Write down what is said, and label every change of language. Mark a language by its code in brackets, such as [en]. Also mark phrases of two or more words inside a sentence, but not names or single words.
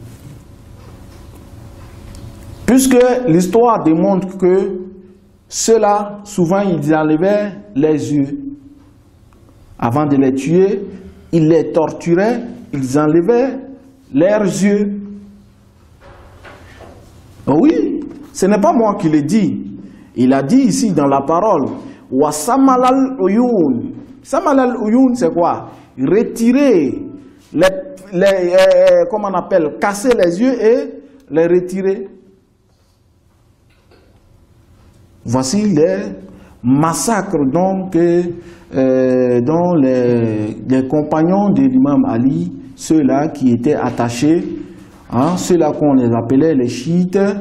[fr] Puisque l'histoire démontre que ceux-là, souvent, ils enlevaient les yeux. Avant de les tuer, ils les torturaient, ils enlevaient leurs yeux. Oui, ce n'est pas moi qui l'ai dit. Il a dit ici dans la parole, [ar] وسمل العيون. سمل العيون, [fr] c'est quoi? Retirer, comment on appelle, casser les yeux et les retirer. Voici les massacres donc dont les compagnons de l'imam Ali, ceux-là qui étaient attachés, ceux-là qu'on les appelait les chiites,